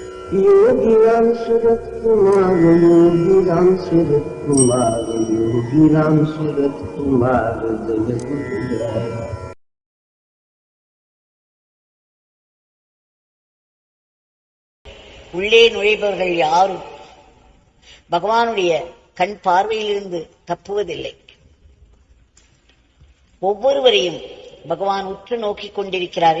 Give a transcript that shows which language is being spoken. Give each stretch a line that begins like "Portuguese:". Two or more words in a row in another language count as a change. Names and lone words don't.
Hindi: योगीराम सूरत कुमार, योगीराम सूरत कुमार, योगीराम सूरत कुमार जय गुरुराया।
Tamil: உள்ளே நுழைபவர்கள் யாரும் பகவானுடைய கண் பார்வையிலிருந்து தப்புவதில்லை. ஒவ்வொருவரையும் பகவான் உற்று நோக்கிக் கொண்டிருக்கிறார்.